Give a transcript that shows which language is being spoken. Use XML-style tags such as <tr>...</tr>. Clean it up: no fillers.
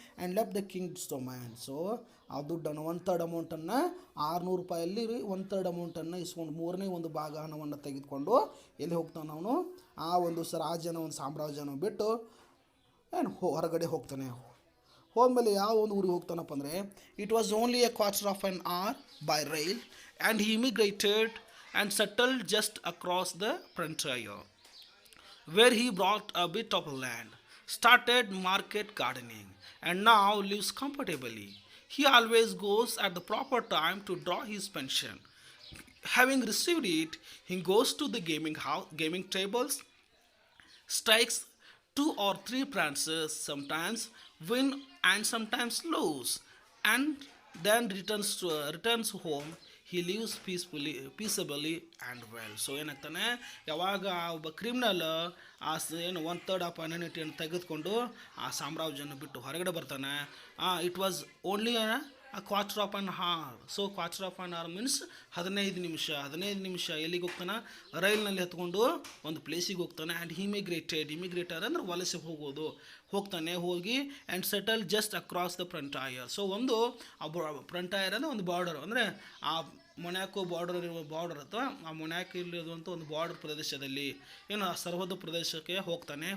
<en>And left the king's domain.</en> <kn>So ಆ ದುಡ್ಡನ್ನು 1/3 ಅಮೌಂಟನ್ನು, 600 ರೂಪಾಯಲ್ಲಿ 1/3 ಅಮೌಂಟನ್ನು ಇಸ್ಕೊಂಡು 1/3 ಭಾಗ ಹಣವನ್ನು ತೆಗೆದುಕೊಂಡು ಎಲ್ಲಿ ಹೋಗ್ತಾನೆ ಅವನು, ಆ ಒಂದು ರಾಜ್ಯನ ಒಂದು ಸಾಮ್ರಾಜ್ಯನ ಬಿಟ್ಟು ಹೊರಗಡೆ ಹೋಗ್ತಾನೆ. ಹೋದ್ಮೇಲೆ ಯಾವ ಒಂದು ಊರಿಗೆ ಹೋಗ್ತಾನಪ್ಪ ಅಂದರೆ,</kn> <en>It was only a quarter of an hour by rail and he immigrated and settled just across the frontier, where he bought a bit of land, started market gardening, and now lives comfortably. He always goes at the proper time to draw his pension. Having received it, he goes to the gaming tables, strikes 2 or 3 prances, sometimes win and sometimes lose, and then returns home. He lives peaceably and well.</en> <kn>So ಏನಾಗ್ತಾನೆ, ಯಾವಾಗ ಒಬ್ಬ criminal ಏನು 1/3 of ಅನ್ಯಾನ್ಯುಟಿಯನ್ನು ತೆಗೆದುಕೊಂಡು ಆ ಸಾಮ್ರಾಜ್ಯವನ್ನು ಬಿಟ್ಟು ಹೊರಗಡೆ ಬರ್ತಾನೆ.</kn> <en>It was only a quarter of an hour.</en> <kn>So quarter of on hour means 15 ನಿಮಿಷ ಎಲ್ಲಿಗೆ ಹೋಗ್ತಾನೆ, ರೈಲ್ನಲ್ಲಿ ಹತ್ಕೊಂಡು ಒಂದು ಪ್ಲೇಸಿಗೆ ಹೋಗ್ತಾನೆ. ಆ್ಯಂಡ್ ಇಮಿಗ್ರೇಟರ್ ಅಂದರೆ ವಲಸೆ ಹೋಗ್ತಾನೆ. ಹೋಗಿ</kn> <en>And settle just across the frontier.</en> <kn>So ಒಂದು ಫ್ರಂಟೈರ್ ಅಂದರೆ ಒಂದು ಬಾರ್ಡರ್, ಅಂದರೆ ಆ ಮೊನ್ಯಾಕೋ ಬಾರ್ಡರ್ ಅಥವಾ ಆ ಮೊನ್ಯಾಕೋ ಇಲ್ಲಿರುವಂಥ ಒಂದು ಬಾರ್ಡರ್ ಪ್ರದೇಶದಲ್ಲಿ ಏನು ಆ ಸರ್ವದ ಪ್ರದೇಶಕ್ಕೆ ಹೋಗ್ತಾನೆ.</kn>